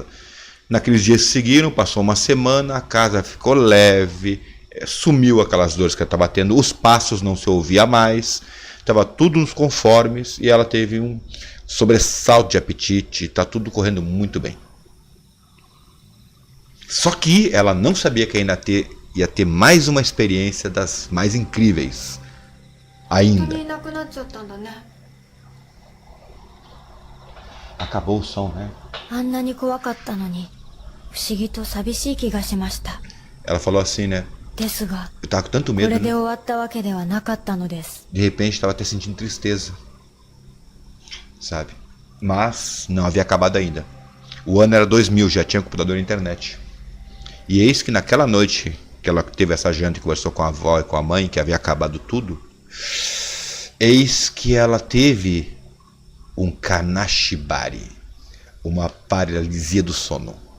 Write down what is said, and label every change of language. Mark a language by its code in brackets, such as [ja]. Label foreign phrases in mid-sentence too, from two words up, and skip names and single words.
[pt] Naqueles dias que seguiram, passou uma semana, a casa ficou leve, sumiu aquelas dores que ela estava tendo, os passos não se ouvia mais, estava tudo nos conformes, e ela teve um sobressalto de apetite, está tudo correndo muito bem. Só que ela não sabia que ainda ia ter mais uma experiência das mais incríveis. Ainda. Acabou o som, né? [ja] あんなに怖かったのに不思議と寂しい気がしました。 [pt] Ela falou assim, né? [ja] ですが [pt] Eu tava com tanto [ja] こ [pt] medo, [ja] れで [pt] né? [ja] 終わったわけではなかったのです。 [pt] De repente estava até sentindo tristeza, sabe? Mas não havia acabado ainda. O ano era 2000, já tinha computador e internet. E eis que naquela noite que ela teve essa janta e conversou com a avó e com a mãe, que havia acabado tudo, eis que ela teve um kanashibari, uma paralisia do sono.